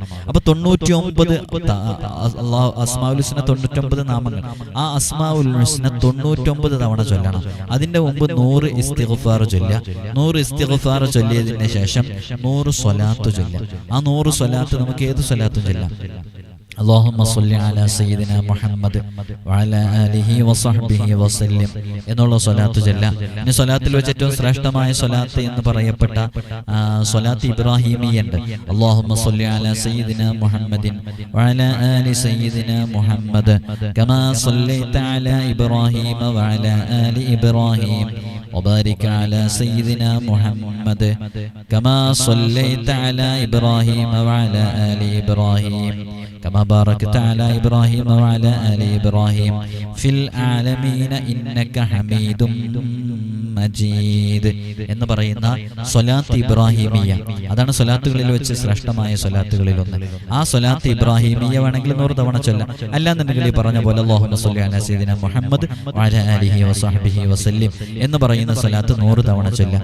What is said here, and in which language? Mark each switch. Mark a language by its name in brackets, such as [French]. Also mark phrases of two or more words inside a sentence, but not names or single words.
[Malayalam] അപ്പോൾ 99 [Arabic] الأسماء الحسنى [Malayalam] 99 നാമങ്ങൾ, ആ [Arabic] الأسماء الحسنى [Malayalam] 99 തവണ ചൊല്ലണം. അതിന്റെ മുമ്പ് 100 ഇസ്തിഗ്ഫാർ ചൊല്ലുക. 100 ഇസ്തിഗ്ഫാർ ചൊല്ലിയതിന് ശേഷം 100 സ്വലാത്ത് ചൊല്ലുക. ആ 100 സ്വലാത്ത് നമുക്ക് ഏത് സ്വലാത്തും ചൊല്ലാം. [Arabic] اللهم صل على سيدنا محمد وعلى آله وصحبه وسلم [Malayalam] എന്നുള്ള സ്വലാത്ത് ചൊല്ലാം. ഇനി സ്വലാത്തിൽ വെച്ച് ഏറ്റവും ശ്രേഷ്ഠമായ സ്വലാത്ത് എന്ന് പറയപ്പെട്ട സ്വലാത്ത് ഇബ്രാഹിമിയുണ്ട്. [Arabic] اللهم صل على سيدنا محمد وعلى آل سيدنا محمد كما صليت على إبراهيم وعلى آل إبراهيم وبارك على سيدنا محمد كما صليت على إبراهيم وعلى آل إبراهيم كما باركت على إبراهيم وعلى آل إبراهيم في العالمين إنك حميد മജീദ് [Malayalam] എന്ന് പറയുന്ന സ്വലാത്ത് ഇബ്രാഹിമിയ. അതാണ് സ്വലാത്തുകളിൽ വെച്ച് ശ്രേഷ്ഠമായ സ്വലാത്തുകളിൽ ഒന്ന്. ആ സ്വലാത്ത് ഇബ്രാഹിമിയ വേണമെങ്കിൽ 100 തവണ ചൊല്ലാം. അല്ലാന്നുണ്ടെങ്കിൽ ഈ പറഞ്ഞ പോലെ [Arabic] اللهم صل على سيدنا محمد وعلى آله وصحبه وسلم [Malayalam] എന്ന് പറയുന്ന സ്വലാത്ത് 100 തവണ ചൊല്ലാം.